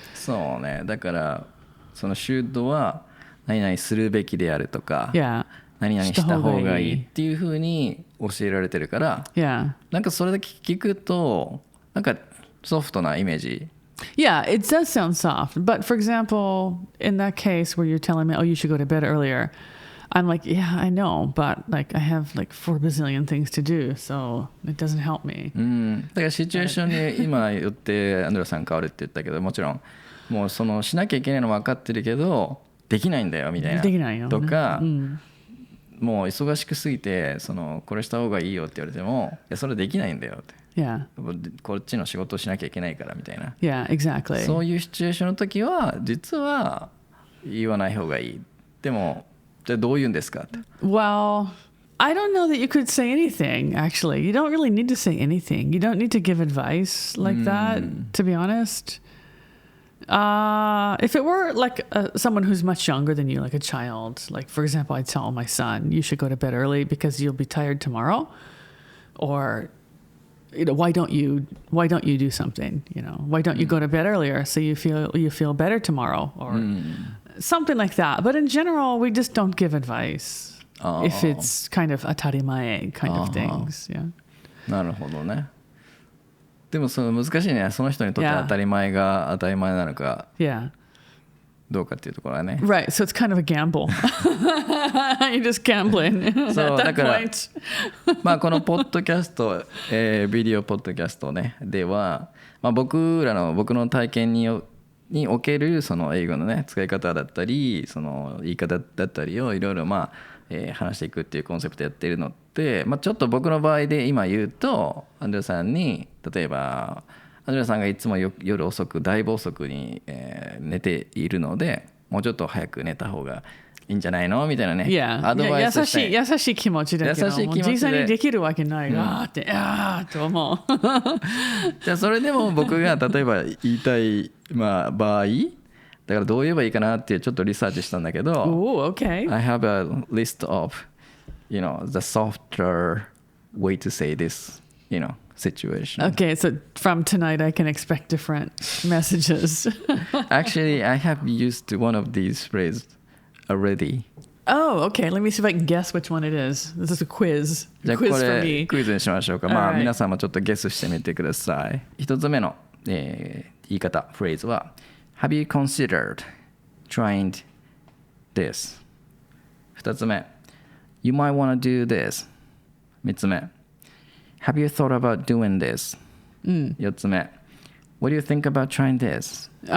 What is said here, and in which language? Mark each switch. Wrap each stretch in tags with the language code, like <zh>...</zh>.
<ja>そうね。だからその should は何々するべきであるとか、</ja> <en>yeah.</en> <ja>何々した方がいいっていうふうに教えられてるから、</ja> <en>yeah.</en> <ja>なんかそれだけ聞くとなんかソフトなイメージ。</ja> <en>Yeah, it does sound soft. But for example, in that case where you're telling me, oh, you should go to bed earlier, I'm like, yeah, I know, but like I have like 4 bazillion things to do, so it doesn't help me.</en> <ja>だからシチュエーションに今言ってアンドレさん変わるって言ったけど、もちろんもうそのしなきゃいけないの分かってるけどできないんだよみたいな。できないよ、ね。とか、もう忙しくすぎてそのこれした方がいいよって言われても、いやそれできないんだよって。</ja> <en>Yeah.</en> <ja>こっちの仕事をしなきゃいけないからみたいな。</ja> <en>Yeah, exactly.</en> <ja>そういうシチュエーションの時は実は言わない方がいい。でもじゃあどう言うんですかって。</ja> <en>Well, I don't know that you could say anything, actually. You don't really need to say anything. You don't need to give advice like that, to be honest. If it were like someone who's much younger than you, like a child, like for example, I'd tell my son, you should go to bed early because you'll be tired tomorrow. Or you know, why don't you do something? You know, why don't you go to bed earlier so you feel better tomorrow, or something like that. But in general, we just don't give advice if it's kind of atarimae kind of things. Yeah.</en> <ja>なるほどね。でもその難しいね。その人にとって当たり前が当たり前なのか。</ja> <en>Yeah.</en> <ja>どうかっていうところはね。</ja> <en>Right, so it's kind of a gamble. You're just gambling at that point.</en> <ja>まあこのポッドキャスト、ビデオポッドキャストねでは、まあ、僕の体験におけるその英語のね使い方だったり、その言い方だったりをいろいろまあ、話していくっていうコンセプトやってるのって、まあ、ちょっと僕の場合で今言うとアンドレさんに例えばアンドレさんがいつも夜遅くだいぶ遅くに、寝ているのでもうちょっと早く寝た方がいいんじゃないのみたいなね、アドバイスして、優しい気持ちだけど実際にできるわけないってと思うじゃあそれでも僕が例えば言いたい、まあ、場合だからどう言えばいいかなってちょっとリサーチしたんだけど、</ja> <en>okay. I have a list of, you know, the softer way to say this, you know, situation. Okay, so from tonight I can expect different messages. Actually, I have used one of these phrases already. Oh, okay. Let me see if I can guess which one it is. This is a quiz.</en> <ja>じゃあこれクイズにしましょうか。まあ皆さんもちょっとゲスしてみてください。一つ目の、言い方、フレーズは</ja> <en>Have you considered trying this? 二つ目 You might want to do this. 三つ目 Have you thought about doing this?</en> <ja>四つ目</ja> <en>What do you think about trying this?</en>